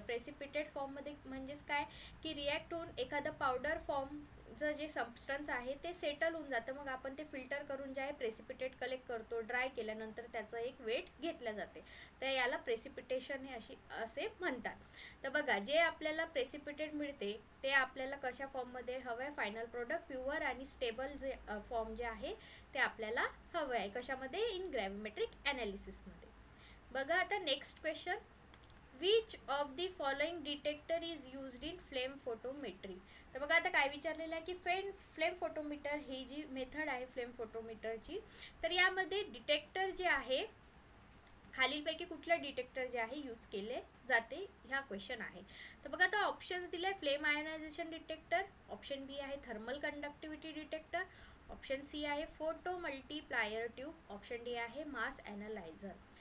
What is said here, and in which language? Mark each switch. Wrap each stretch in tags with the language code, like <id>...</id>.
<mr>Precipitate form मध्ये म्हणजेच काय की रिॲक्ट होऊन एखादं पावडर फॉर्मचं जे सबस्टन्स आहे ते सेटल होऊन जातं, मग आपण ते फिल्टर करून जे आहे प्रेसिपिटेट कलेक्ट करतो, ड्राय केल्यानंतर त्याचं एक वेट घेतल्या जाते, तर याला प्रेसिपिटेशन हे असे म्हणतात। तर बघा जे आपल्याला प्रेसिपिटेट मिळते ते आपल्याला कशा फॉर्म मध्ये हवंय, फायनल प्रोडक्ट प्युअर आणि स्टेबल जे फॉर्म जे आहे ते आपल्याला हवं आहे, कशामध्ये इन ग्रॅव्हिमेट्रिक ॲनालिसिस मध्ये। बघा आता</mr> <en>Next question, which of the following detector is used in flame photometry.</en> <mr>तर बघा आता काय विचारलेलं आहे की फ्लेम फोटोमीटर ही जी मेथड आहे फ्लेम फोटोमीटरची, तर यामध्ये डिटेक्टर जे आहे खालीलपैकी कुठलं डिटेक्टर जे आहे यूज केले जाते ह्या क्वेश्चन आहे। तर बघा आता ऑप्शन्स दिले, फ्लेम आयोनायझेशन डिटेक्टर, ऑप्शन बी आहे thermal conductivity detector, option C आहे photo multiplier tube, option D आहे मास ॲनालायझर।</mr>